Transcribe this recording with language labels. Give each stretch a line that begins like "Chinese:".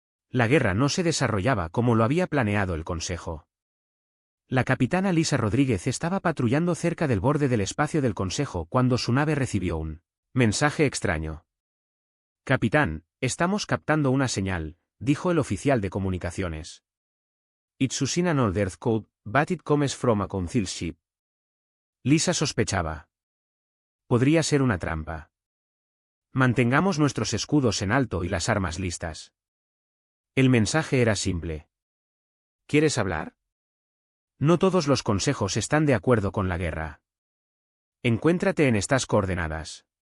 Spanish: La guerra no se desarrollaba como lo había planeado el Consejo. La capitana Lisa Rodríguez estaba patrullando cerca del borde del espacio del Consejo cuando su nave recibió un mensaje extraño. Capitán, estamos captando una señal, dijo el oficial de comunicaciones.
English: It's using an old Earth code, but it comes from a council ship.
Spanish: Lisa sospechaba. Podría ser una trampa. Mantengamos nuestros escudos en alto y las armas listas. El mensaje era simple. ¿Quieres hablar? No todos los consejos están de acuerdo con la guerra. Encuéntrate en estas coordenadas.